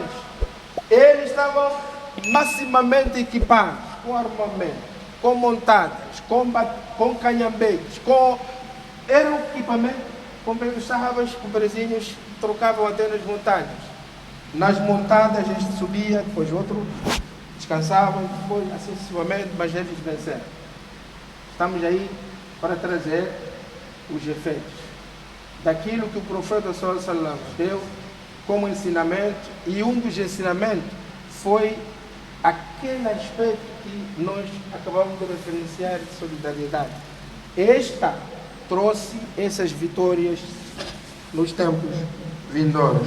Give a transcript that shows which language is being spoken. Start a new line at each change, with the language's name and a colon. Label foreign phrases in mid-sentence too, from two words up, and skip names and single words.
Portuguese: Eles estavam maximamente equipados, com armamento, com montadas, com canhambetes, era um equipamento, como os sahabas, com presinhos, trocavam até nas montadas. Nas montadas este subia, depois outro descansava, depois assim sucessivamente, mas eles venceram. Estamos aí para trazer os efeitos daquilo que o profeta
Arabic: صلى الله عليه وسلم
Portuguese: deu como ensinamento, e um dos ensinamentos foi aquele aspecto que nós acabamos de referenciar de solidariedade. Esta trouxe essas vitórias nos tempos vindouros.